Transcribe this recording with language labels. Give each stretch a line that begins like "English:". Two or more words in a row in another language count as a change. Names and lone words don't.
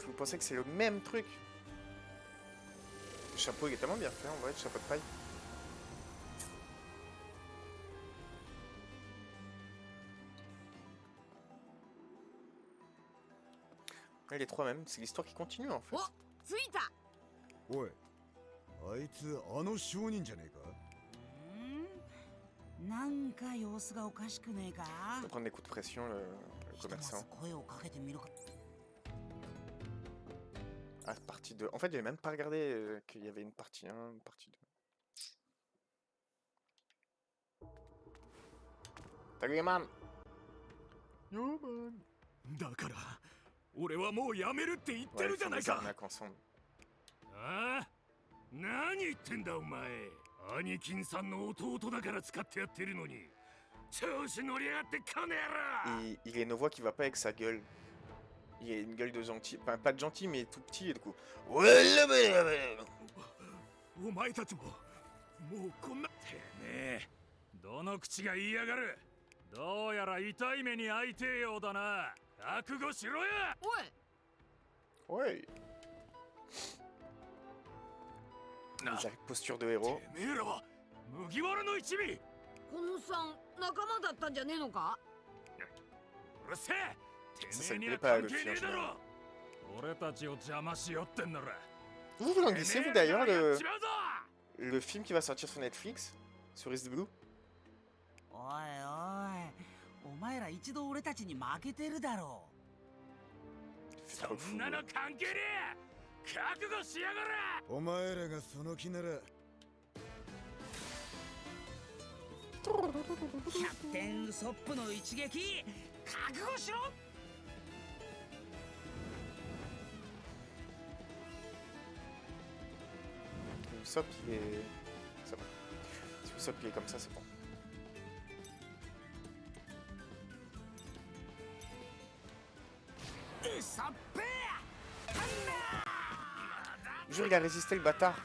French: Vous pensez que c'est le même truc? Le chapeau, il est tellement bien fait, en vrai, le chapeau de paille. Ouais, les trois mêmes, c'est l'histoire qui continue, en fait.
Japanese: Oh, 着いた。おい、あいつあの商人じゃねえか？なんか様子がおかしくねえか。
French: Il va prendre des coups de pression, le commerçant.
Japanese: 声をかけてみるか。
French: Ah, partie 2. En fait, j'avais même pas regardé qu'il y avait une partie 1, une partie 2. Tagueman!
English: Yo, man!
Japanese: だから俺はもうやめるって言ってるじゃないか。ああ、何言ってんだお前。兄貴さんの弟だから使ってやってるのに調子乗りやがってこの野郎。
French: Il a une voix qui va pas avec sa gueule. Il a une gueule de gentil, enfin pas de gentil mais tout petit et du coup.
Japanese: お前たちももうこんな。てめえどの口が言いやがる。どうやら痛い目に遭いてえようだな。覚悟しろや。おい。おい。
French: posture de héros.
Japanese: てめえらは麦わらの一味。このさん仲間だったんじゃねえのか。うるせえ。
French: Ça ne plaît pas à Luffy en général. Vous vous en glissez vous d'ailleurs le film qui va sortir sur Netflix sur East Blue?
Japanese: おいおい、お前ら一度俺たちに負けてるだろう。そんなの関係ねえ。覚悟しやがれ。お前らがその気なら。 100点ウソップの一撃覚悟しろ。
French: Usopp il est... C'est bon. Si Usopp il est comme ça, c'est bon. Jure, il a résisté le bâtard.